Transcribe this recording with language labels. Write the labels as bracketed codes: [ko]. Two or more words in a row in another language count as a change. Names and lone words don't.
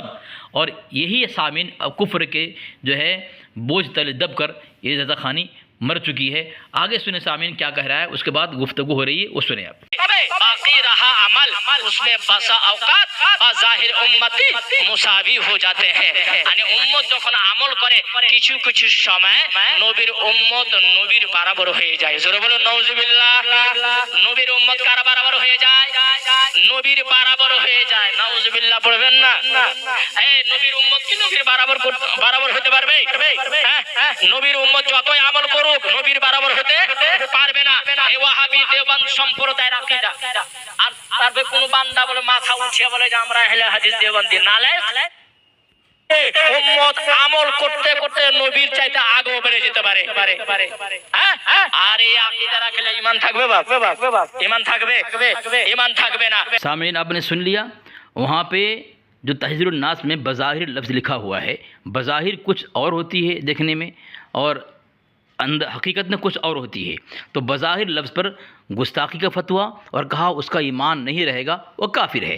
[ur] اور یہی سامعین کفر کے جو ہے بوجھ تلے دب کر یہ رضا خانی مر چکی ہے. آگے سنیں سامعین کیا کہہ رہا ہے، اس کے بعد گفتگو ہو رہی ہے، وہ سنیں آپ. باقی رہا عمل، اس میں بسا اوقات ظاہر امتی مساوی ہو جاتے ہیں. یعنی امت [bn] যখন আমল করে কিছু কিছু সময় নবীর উম্মত নবীর বরাবর হয়ে যায়। জোরে বলো নাউজুবিল্লাহ। নবীর উম্মত কার বরাবর হয়ে যায়? নবীর বরাবর হয়ে যায়। নাউজুবিল্লাহ পড়বেন না। এই নবীর উম্মত কি নবীর বরাবর হতে পারবে? নবীর উম্মত যতই আমল করুক নবীর বরাবর হতে পারবে না। এই ওয়াহাবি দেওবন্দ সম্প্রদায়ের আকীদা। আর তারপরে কোন বান্দা বলে মাথা উঠিয়ে বলে যে আমরা আহলে হাদিস দেওবন্দি, নালে উম্মত আমল করতে করতে নবীর চাইতে আগেও বেড়ে যেতে পারে। আর এই আকীদা রাখলে ঈমান থাকবে বাপ? ঈমান থাকবে? ঈমান থাকবে না। [ur] سامعین آپ نے سن لیا، وہاں پہ جو تحذیر الناس میں بظاہر لفظ لکھا ہوا ہے، بظاہر کچھ اور ہوتی ہے دیکھنے میں اور حقیقت میں کچھ اور ہوتی ہے. تو بظاہر لفظ پر گستاخی کا فتویٰ اور کہا اس کا ایمان نہیں رہے گا، وہ کافر ہے.